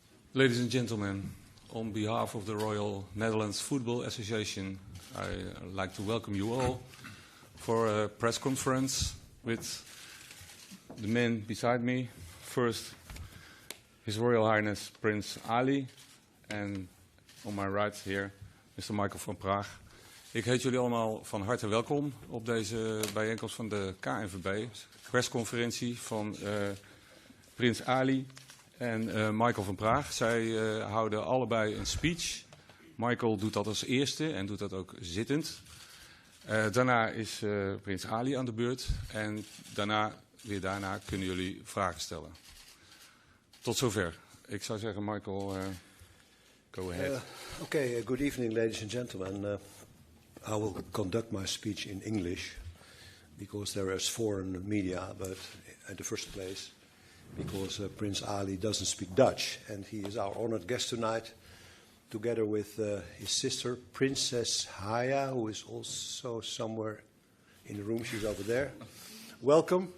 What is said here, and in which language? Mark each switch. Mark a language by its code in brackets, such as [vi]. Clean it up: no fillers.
[en] Ladies and gentlemen, on behalf of the Royal Netherlands Football Association, I'd like to welcome you all for a press conference with the men beside me. First, His Royal Highness Prince Ali, and on my right here, Mr. Michael van Praag. [nl] Ik heet jullie allemaal van harte welkom op deze bijeenkomst van de KNVB, persconferentie van Prins Ali en Michael van Praag. Zij houden allebei een speech. Michael doet dat als eerste en doet dat ook zittend. Daarna is Prins Ali aan de beurt en daarna kunnen jullie vragen stellen. Tot zover. Ik zou zeggen, Michael, [en] go ahead. Okay, good evening, ladies and gentlemen. I will conduct my speech in English because there is foreign media, but at the first place, because Prince Ali doesn't speak Dutch, and he is our honored guest tonight, together with his sister, Princess Haya, who is also somewhere in the room. She's over there. Welcome.